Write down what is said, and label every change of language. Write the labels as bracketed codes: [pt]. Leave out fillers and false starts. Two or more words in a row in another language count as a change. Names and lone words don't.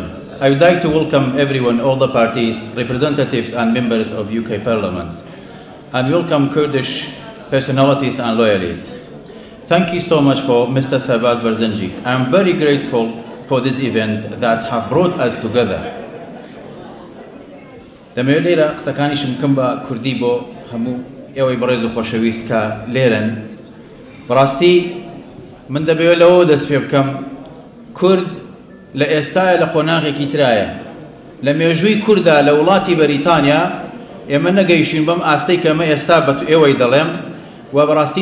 [en] I would like to welcome everyone, all the parties, representatives and members of UK Parliament, and welcome Kurdish personalities and loyalists. Thank you so much for Mr. Sabaz Barzanji. I am very grateful for this event that have brought us together. [ckb] دەمەوێت لێرە قسەکانیشم بکەم بە کوردی بۆ هەموو ئێوەی بەڕێز و خۆشەویست کە لێرن. بەڕاستی من دەبێت لەوە دەست پێ بکەم کورد لە ئێستایە لە قۆناغێکی ترایە. لە مێژووی کووردا لە وڵاتی بەریتانیا ئێمە نەگەیشتین بەم ئاستەی کە ئەمە ئێستا بە ئێوەی دەڵێم و بەڕاستی